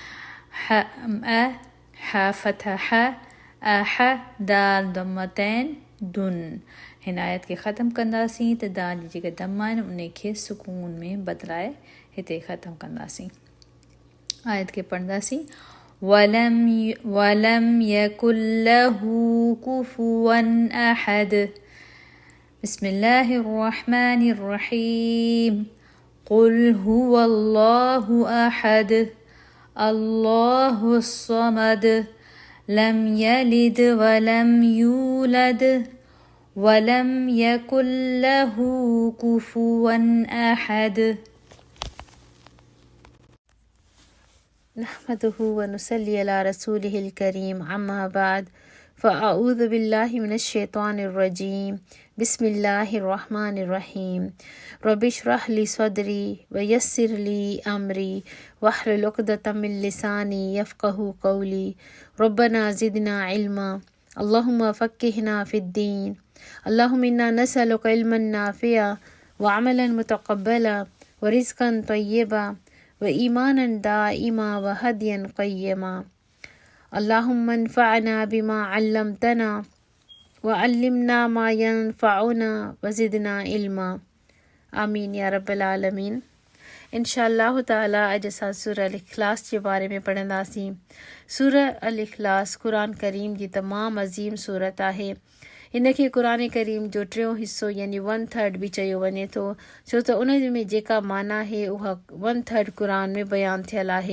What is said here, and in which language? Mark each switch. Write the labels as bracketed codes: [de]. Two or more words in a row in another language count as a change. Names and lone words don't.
[ar] هاء فتحة هاء دال ضمتين دُن. [sd] हिन आयत खे ख़तमु कंदासीं त दाल जी जेके दम आहिनि उनखे सुकून में बदिलाए हिते ख़तमु कंदासीं। आयत खे पढ़ंदासीं। [ar] ولم يكن له كفوا أحد. بسم الله الرحمن الرحيم. قل هو الله أحد الله الصمد لم يلد ولم يولد ولم يكن له كفوا أحد. نحمده ونصلي على رسوله الكريم، أما بعد، فأعوذ بالله من الشيطان الرجيم، بسم الله الرحمن الرحيم. رب اشرح لي صدري ويسر لي أمري واحلل عقدة من لساني يفقهوا قولي. ربنا زدنا علما، اللهم فقهنا في الدين، اللهم إنا نسألك علما نافعا وعملا متقبلا ورزقا طيبا وإيمانا دائما وهديا قيما. اللهم انفعنا بما علمتنا وعلمنا ما ينفعنا وزدنا علما. آمين يا رب العالمين. إن شاء الله تعالى [sd] अॼु असां सूरह अल इख़लास जे बारे में पढ़ंदासीं। सूरह अल इख़लास क़ुरान करीम जी तमामु अज़ीम सूरत आहे। हिन खे क़ुर करीम जो टियों हिसो यानी 1/3 बि चयो वञे थो, छो त उन में जेका माना आहे उहा 1/3 क़ुर में बयानु थियल आहे।